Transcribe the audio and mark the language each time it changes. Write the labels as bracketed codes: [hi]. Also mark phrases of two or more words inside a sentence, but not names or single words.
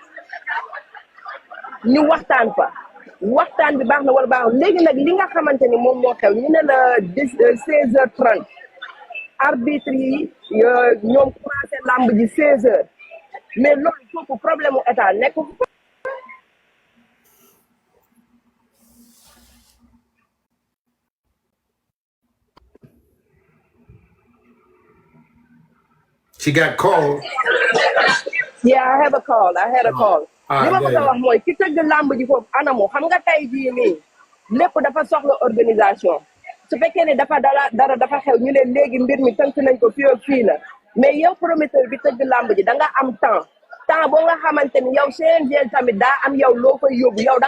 [wo] ñu waxtaan fa waxtaan bi baax na wala baaxul léegi nag li nga xamante ni moom moo xew ñu ne la 16h30 arbitre yi ñoom commencé làmb ji 16h mais loolu foofu problème mu état nekk [en] She got called. Yeah, I had a call. [wo] li ma bëgg a wax mooy ki tëgg làmb ji foofu anamu xam nga tey jii nii lépp dafa soxla organisation su fekkee ne dara dafa xew ñu ne léegi mbir mi tënk nañ ko fii ak fii la mais yow promoteur bi tëgg làmb ji da nga am temps boo nga xamante ni yow CNG tamit daa am yow loo koy yóbbu yow da